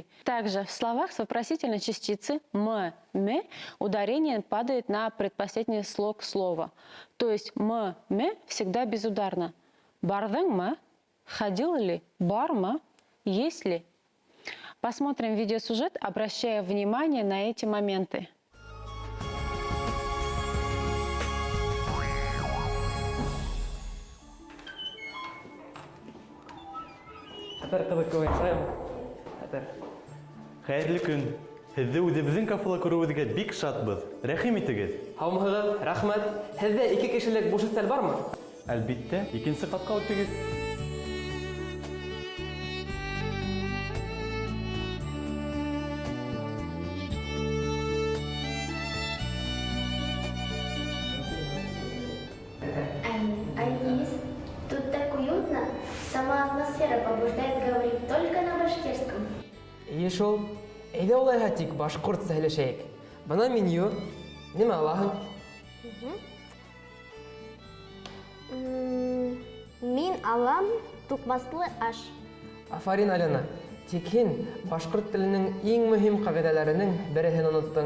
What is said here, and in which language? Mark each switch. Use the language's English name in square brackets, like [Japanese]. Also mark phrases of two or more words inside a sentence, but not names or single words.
[Russian] Также в словах с вопросительной частицы «м», «м» ударение падает на предпоследний слог слова. То есть «м», «м» всегда безударно. [Bashkir] Бардың ма? [Russian] Ходил ли? [Bashkir] Бар ма? [Russian] Есть ли? Посмотрим видеосюжет, обращая внимание на эти моменты. [Bashkir] Хәйерле көн. Һеҙҙе үҙебеҙҙең кафела күреүегеҙгә бик шатбыҙ. Рәхим итегеҙ. Һаумыһығыҙ, рәхмәт. Һеҙҙә 2 кешелек буш өҫтәл бармы? Әлбиттә, икенсе ҡатҡа үтегеҙ. [Russian] Айгиз, тут так уютно. Сама атмосфера побуждает говорить только на башкирском. [Bashkir] Эйе шул. Әйҙә улайһа тик башҡортса һөйләшәйек. Бына меню. Нимә алаһың? Мин алам туҡмаслы аш. Афарин, Алена. Тик һин башҡорт теленең иң мөһим ҡағиҙәләренең береһен оноттоң.